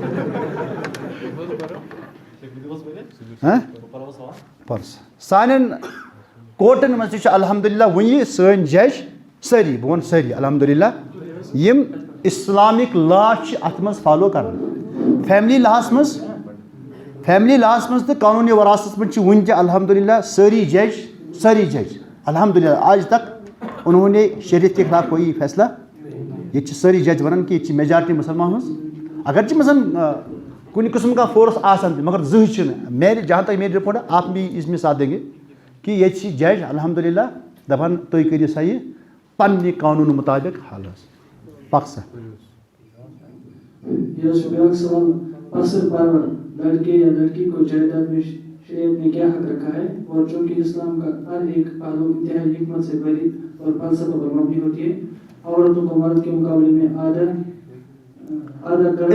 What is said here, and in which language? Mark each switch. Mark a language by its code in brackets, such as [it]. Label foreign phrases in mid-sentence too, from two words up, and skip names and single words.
[ks] سانٮ۪ن کورٹن منٛز تہِ چھُ الحمدللہ وٕنہِ سٲنۍ جج سٲری، بہٕ وَنہٕ سٲری الحمدللہ یِم [en] Islamic law [ks] چھِ اَتھ منٛز فالو کران. فیملی لاہس منٛز تہٕ قانوٗنی وراثتس منٛز چھِ وٕنہِ تہِ الحمدللہ سٲری جج الحمدللہ [ur] آج تک انہوں نے شریعت کے خلاف کوئی فیصلہ، [ks] ییٚتہِ چھِ سٲری جج وَنان کہ ییٚتہِ چھِ میجارٹی مُسلمان ہٕنٛز، اگرچہ مثلاً کُنہِ قٕسم کا فورس آسان تہِ مگر زٕہٕنۍ چھِنہٕ [ur] میرے جہاں تک میری رپورٹ ہے آپ بھی اس میں ساتھ دیں گے [ks] کہ ییٚتہِ چھِ جج الحمدللہ دپان تُہۍ کٔرِو سا یہِ پننہِ قانوٗنہٕ مُطابق حل حظ. پک سا. [ur] پسر پرور لڑکے یا لڑکی کو جائیداد میں شریعت نے کیا حق رکھا ہے، اور چونکہ اسلام کا ہر ایک پہلو انتہائی حکمت سے بھری اور فلسفہ پر مبنی ہوتی ہے، عورتوں کو مرد کے مقابلے میں آدھا